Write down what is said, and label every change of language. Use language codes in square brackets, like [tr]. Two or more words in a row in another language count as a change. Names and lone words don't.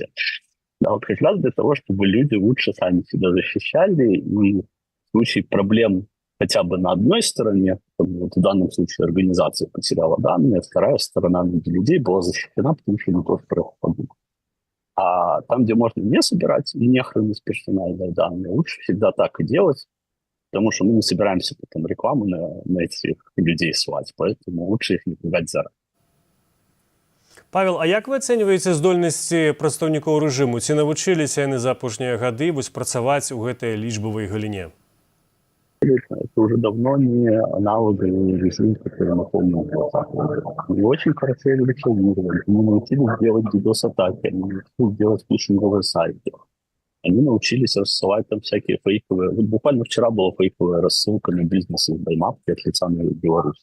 [ru] Да, вот как раз для того, чтобы люди лучше сами себя защищали, и в случае проблем хотя бы на одной стороне, вот в данном случае организация потеряла данные, вторая сторона людей была защищена, потому что они тоже проходили. А там, где можно не собирать и не хранить персональные данные, лучше всегда так и делать, потому что мы не собираемся потом рекламу на этих людей слать, поэтому лучше их не пугать заранее. [be] Павел, а як вы ацэньваеце здольнасці прадстаўнікоў рэжыму? Ці навучыліся яны за апошнія гады працаваць у гэтай лічбавай галіне? [ru] Это уже давно не аналоговый режим, который мы помним в 2020 году. Мы очень хорошо эволюционировали. Мы научились делать DDoS-атаки, они научились делать фишинговые сайты. Они научились рассылать там всякие фейковые... Вот буквально вчера была фейковая рассылка на бизнес из Баймапки от лица Беларуси.